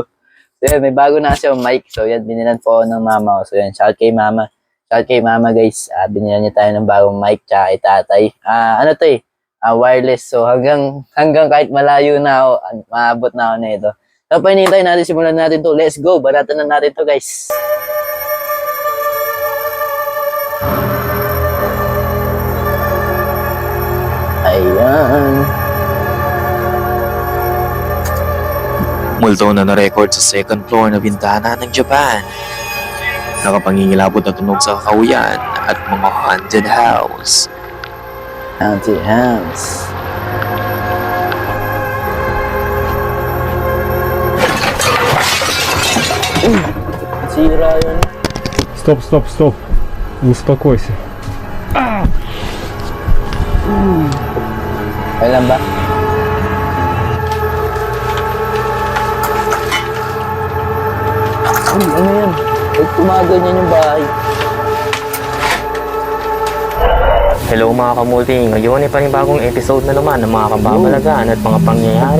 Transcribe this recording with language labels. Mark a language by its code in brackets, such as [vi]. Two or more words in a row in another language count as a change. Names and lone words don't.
[tl] So yun, may bago na siya mic. So yan, binilan po ako ng mama ko. So yan, shout kay mama. Shout kay mama, guys. Binilan niya tayo ng bagong mic, tsaka kay tatay. Ano to eh? Wireless. So hanggang kahit malayo na ako, maabot na ako na ito. So, pahinintay natin, simulan natin to. [en] Let's go. [tl] Baratan na natin to, guys. Ayan. Multo na na-record sa [en] second floor [tl] na bintana ng Japan. Nakapangingilabot na tunog sa kakauyan at mga [en] haunted house. Haunted house. [tl] Sira yun. [ru] Стоп. Успокойся. [tl] Kailan ba? Ano yan? Ba't kumaganyan yung bahay? Hello mga kamulti, ngayon ay panibagong episode na naman ng mga kababalagaan at mga pangyayari.